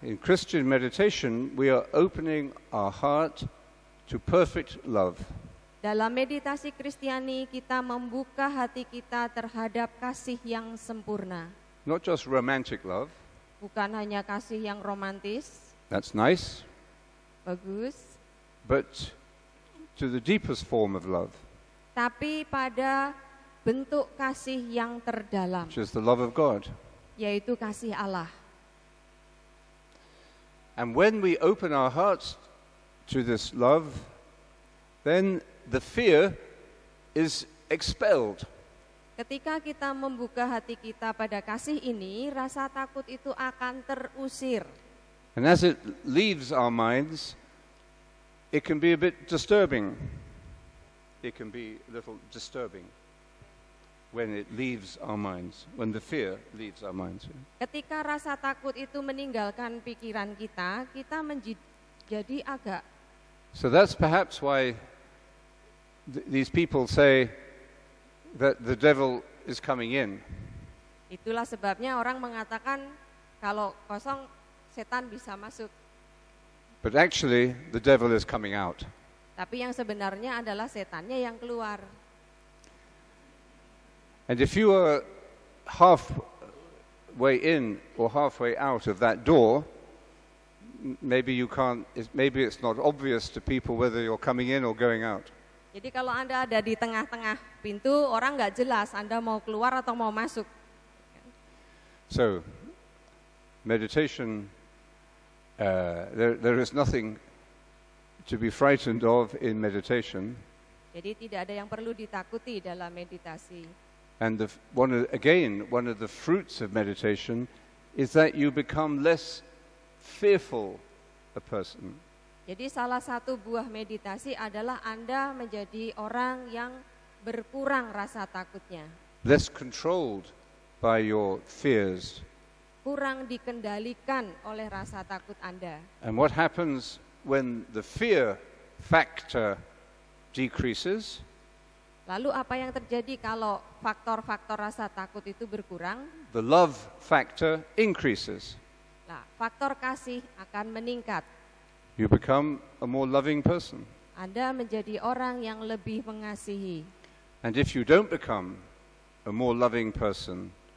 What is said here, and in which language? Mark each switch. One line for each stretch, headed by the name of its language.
English: In Christian meditation, we are opening our heart to perfect love.
Indonesian: Dalam meditasi Kristiani, kita membuka hati kita terhadap kasih yang sempurna.
English: Not just romantic love.
Indonesian: Bukan hanya kasih yang romantis.
English: That's nice.
Indonesian: Bagus.
English: But to the deepest form of love.
Indonesian: Tapi pada bentuk kasih yang terdalam.
English: Which is the love of God.
Indonesian: Yaitu kasih Allah.
English: And when we open our hearts to this love, then the fear is expelled.
Indonesian: Ketika kita membuka hati kita pada kasih ini, rasa takut itu akan terusir.
English: And as it leaves our minds, it can be a bit disturbing. It can be a little disturbing when it leaves our minds, when the fear leaves our minds.
Indonesian: Ketika rasa takut itu meninggalkan pikiran kita, kita menjadi agak.
English: So that's perhaps why these people say that the devil is coming in.
Indonesian: Itulah sebabnya orang mengatakan kalau kosong setan bisa masuk.
English: But actually the devil is coming out.
Indonesian: Tapi yang sebenarnya adalah setannya yang keluar.
English: And if you are halfway in or halfway out of that door, maybe it's not obvious to people whether you're coming in or going out.
Indonesian: Jadi kalau Anda ada di tengah-tengah pintu, orang nggak jelas Anda mau keluar atau mau masuk.
English: So, meditation, there is nothing to be frightened of in meditation.
Indonesian: Jadi tidak ada yang perlu ditakuti dalam meditasi.
English: And one of the fruits of meditation is that you become less fearful a person.
Indonesian: Jadi salah satu buah meditasi adalah Anda menjadi orang yang berkurang rasa takutnya.
English: Less controlled by your fears.
Indonesian: Kurang dikendalikan oleh rasa takut Anda.
English: And what happens when the fear factor decreases?
Indonesian: Lalu apa yang terjadi kalau faktor-faktor rasa takut itu berkurang?
English: The love factor increases.
Indonesian: Nah, faktor kasih akan meningkat.
English: You become a more loving person.
Indonesian: Anda menjadi orang yang lebih mengasihi.
English: And if you don't become a more loving person,